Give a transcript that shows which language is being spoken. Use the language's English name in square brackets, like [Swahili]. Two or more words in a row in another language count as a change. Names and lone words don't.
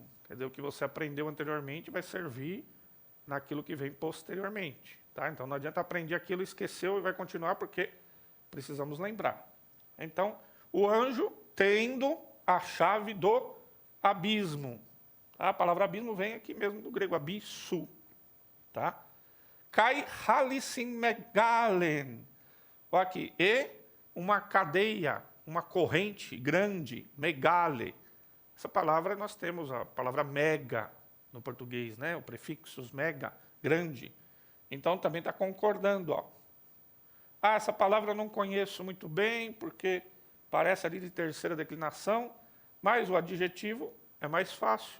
[Portuguese] Quer dizer, o que você aprendeu anteriormente vai servir naquilo que vem posteriormente. Tá? Então, não adianta aprender aquilo, esqueceu e vai continuar porque precisamos lembrar. Então, o anjo tendo a chave do abismo. Tá? A palavra abismo vem aqui mesmo do grego abisso. Tá? [Greek] καὶ ἅλυσιν μεγάλην. [Portuguese] Olha aqui, e uma cadeia, uma corrente grande, megale. Essa palavra nós temos a palavra mega no português, né? O prefixo mega, grande. Então também está concordando, ó. Essa palavra eu não conheço muito bem, porque parece ali de terceira declinação, mas o adjetivo é mais fácil.